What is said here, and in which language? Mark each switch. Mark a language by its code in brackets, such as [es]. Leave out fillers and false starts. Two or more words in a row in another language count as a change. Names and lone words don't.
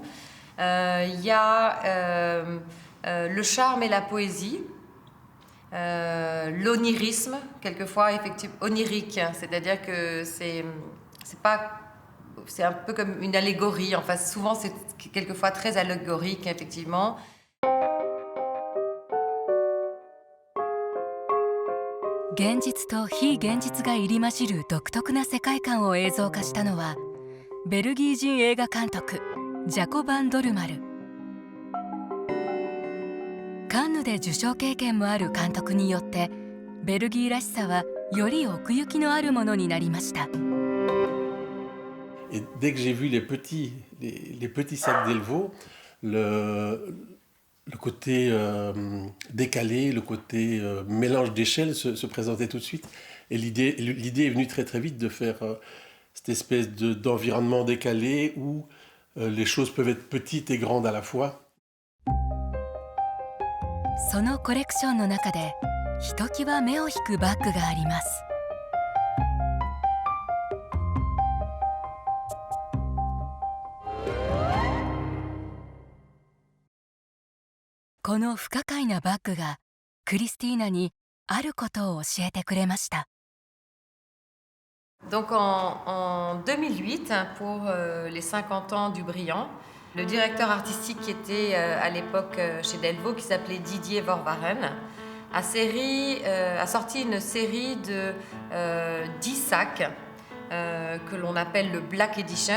[fr] Il y a le charme et la poésie. L'onirisme, quelquefois effectivement onirique, c'est-à-dire que c'est un peu comme une allégorie. Enfin, souvent c'est quelquefois très allégorique, effectivement. [ja] 現実と非現実が入り混じる独特な世界観を映像化したのはベルギー人映画監督ジャコ・バン・ドルマル。カンヌで受賞経験もある監督によってベルギーらしさはより奥行きのあるものになりました。 [fr] Et dès que j'ai vu les petits sacs Delvaux, le côté décalé, le côté mélange d'échelles se présentait tout de suite. Et l'idée est venue très très vite de faire cette espèce d'environnement décalé où les choses peuvent être petites et grandes à la fois. [ja] そのコレクションの中でひときわ目を引くバッグがあります。この不可解なバッグがクリスティーナにあることを教えてくれました。 [fr] Donc en 2008, pour les 50 ans du Brillant, le directeur artistique qui était à l'époque chez Delvaux, qui s'appelait Didier Vorvaren, a sorti une série de 10 sacs que l'on appelle le Black Edition.